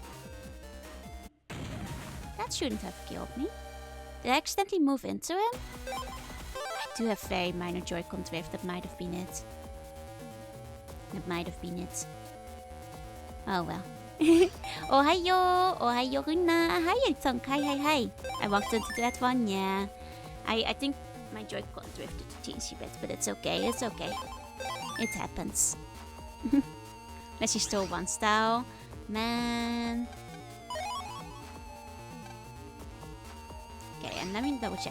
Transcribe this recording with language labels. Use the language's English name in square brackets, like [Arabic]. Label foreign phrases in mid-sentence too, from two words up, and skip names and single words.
[English] That shouldn't have killed me. Did I accidentally move into him? I do have very minor Joy-Con drift, that might have been it. Oh well. Ohayo Runa. Hi, Tonk. Hi. I walked into that one, yeah. I think my Joy-Con drifted a teensy bit, but it's okay, It happens. Unless you stole one style. Man. Okay, and let me double check.